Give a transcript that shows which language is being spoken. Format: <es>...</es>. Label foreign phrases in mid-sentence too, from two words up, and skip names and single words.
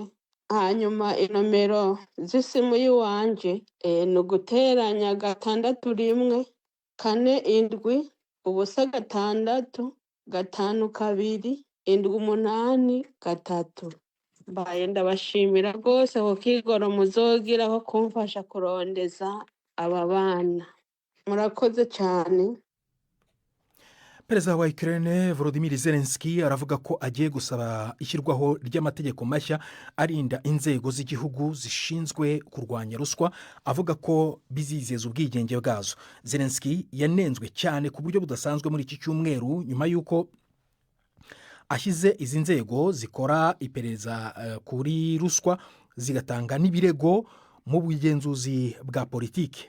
<rn>Hanyuma inomero z'isimu y'iwanje ni uguteranya 6 1 4 7 ubusa 6 5 2 7 8 3. Mbaye ndabashimira rwose ku kigoro muzogiraho kumfasha kurondeza aba bana. Murakoze cyane.</rn> <rw>Perezida wa Ukraine Volodymyr Zelensky aravuga ko agiye gusaba ishyirwaho ry'amategeko mashya arinda inzego z'igihugu zishinzwe kurwanya ruswa, avuga ko bizizeza ubwigenge bwazo. Zelensky yanenzwe cyane ku buryo budasanzwe muri iki cyumweru nyuma y'uko ashyize izi nzego zikora iperereza kuri ruswa zigatanga n'ibirego mu bugenzuzi bwa politiki.</rw>